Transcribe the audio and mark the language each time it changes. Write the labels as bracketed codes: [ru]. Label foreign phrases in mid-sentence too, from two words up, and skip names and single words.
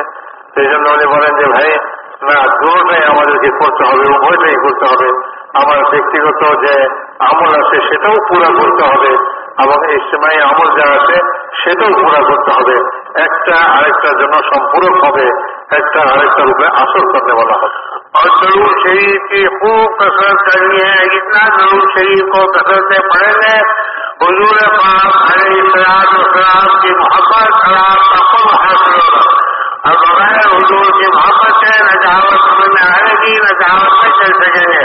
[bn] সেই জন্য উনি বলেন যে ভাই না, দুটোটাই আমাদেরকে করতে হবে, উভয়টাই করতে হবে। আমার ব্যক্তিগত যে আমল আছে সেটাও পুরা করতে হবে, এবং ইজতিমাই আমল যা আছে সেটাও পুরা করতে হবে। একটা আরেকটার জন্য সম্পূরক হবে, একটা আরেকটার উপরে আসর করতে বলা হবে। [ur] اور درود شریف کی خوب کثرت کرنی ہے، جتنا درود شریف کو کثرت سے پڑھیں گے حضور پاک علیہ السلام کی محبت سلام کا قرب حاصل ہوگا، اور بغیر حضور کی محبت سے نہ دعوت سمجھ میں آئے گی نہ دعوت میں چل سکیں گے۔